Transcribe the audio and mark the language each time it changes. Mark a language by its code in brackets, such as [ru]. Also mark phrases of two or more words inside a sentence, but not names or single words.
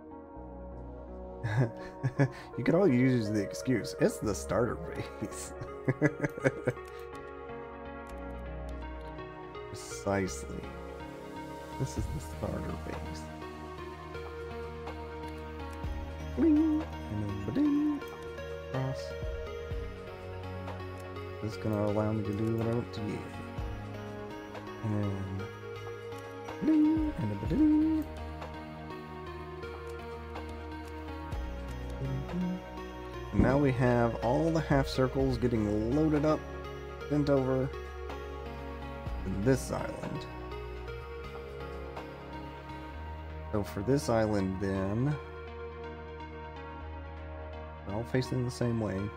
[en] You could all use the excuse. It's the starter base. Precisely. This is the starter base. Bling, and then ba-ding. Cross. This is gonna allow me to do what I want to do. And then ba-ding, and a ba-ding. And now we have all the half circles getting loaded up, sent over to this island. So for this island then, they're all facing the same way.